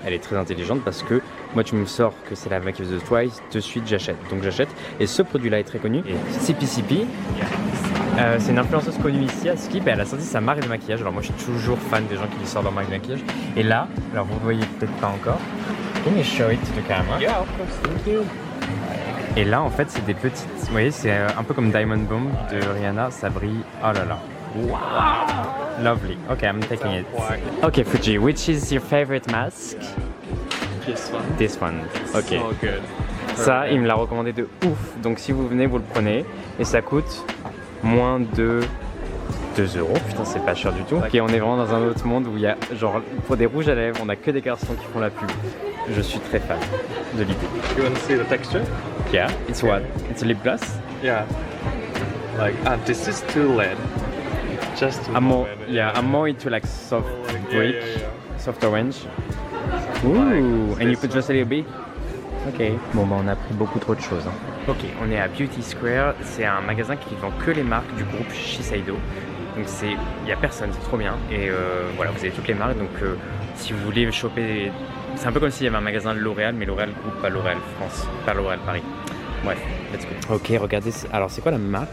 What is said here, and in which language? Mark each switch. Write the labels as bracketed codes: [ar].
[fr] Elle est très intelligente parce que moi tu me sors que c'est la maquilleuse de Twice, de suite j'achète. Donc j'achète et ce produit-là est très connu. Et CPCP, c'est une influenceuse connue ici à Skip et elle a sorti sa marque de maquillage. Alors moi je suis toujours fan des gens qui sortent leur marque de maquillage. Et là, alors vous voyez peut-être pas encore. [en] Can you show it to the camera? Yeah, of course, thank you. [fr] Et là en fait c'est des petites, vous voyez c'est un peu comme Diamond Bomb de Rihanna, ça brille, oh là là. [en] Wow! Lovely. Okay, I'm taking it. Okay, Fuji, which is your favorite mask? This one. This one. Okay. So good. [fr] Ça, il me l'a recommandé de ouf. Donc si vous venez, vous le prenez. Et ça coûte moins de 2 €. Putain, c'est pas cher du tout. Ok, on est vraiment dans un autre monde où il y a, genre, pour des rouges à lèvres, on a que des garçons qui font la pub. je suis très fan de l'idée. [en] You want to see the texture? Yeah, it's what? It's a lip gloss? Yeah. Like, this is too lead. Just to I'm more, red, yeah, I'm more into like soft brick, soft orange. Ooh, Like, and you this put just a little bit? Ok. [fr] Bon bah on a pris beaucoup trop de choses. Hein. Ok, on est à Beauty Square. C'est un magasin qui vend que les marques du groupe Shiseido. Donc il y a personne, c'est trop bien. Et voilà, vous avez toutes les marques. Donc si vous voulez choper, c'est un peu comme s'il y avait un magasin de L'Oréal, mais L'Oréal Group, pas L'Oréal France, pas L'Oréal Paris. Bref, [en] let's go. [fr] Ok, regardez. Alors c'est quoi la marque?